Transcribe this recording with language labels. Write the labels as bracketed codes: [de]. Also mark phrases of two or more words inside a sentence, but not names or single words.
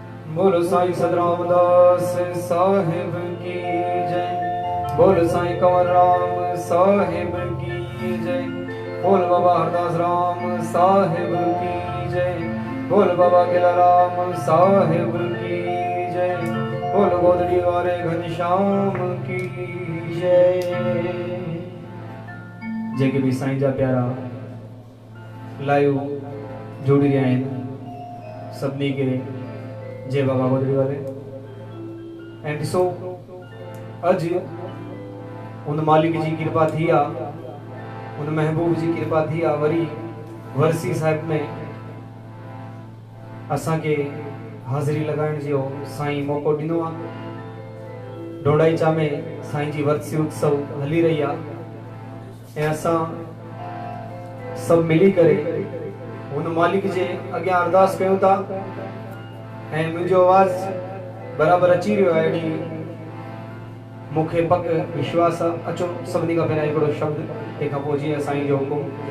[hi] बोलो साईं सतरामदास साहिब की जय। बोलो साईं कंवर राम साहिब की जय। बोल बाबा हरदास राम साहिब की जय। बोल बाबा किला राम साहिब की जय। बोल गोदड़ी वाले घनश्याम की जय। [sd] जेके भी साईं जा प्यारा लाइव जोड़ी रहा है सभी के जय बाबा गोदड़ी वाले। [en] and so [sd] अज उन मालिक जी कृपा थी आ, उन महबूब जी कृपा थी आ वरी वर्सी साहिब में असा के हाज़िरी लगाइण जो साईं मौको दिनो आ। डोडाईचा में साईं जी वर्सी उत्सव हली रही आ ऐं असा सब मिली करे उन मालिक जे अग्यां अरदास कयूं था ऐं मुंहिंजो आवाज़ बराबर अची रहियो आहे। अहिड़ी मूंखे पक विश्वास आहे। अचो सभिनी खां पहिरियां हिकिड़ो शब्द तंहिंखां पोइ जीअं साईं जो हुकुम।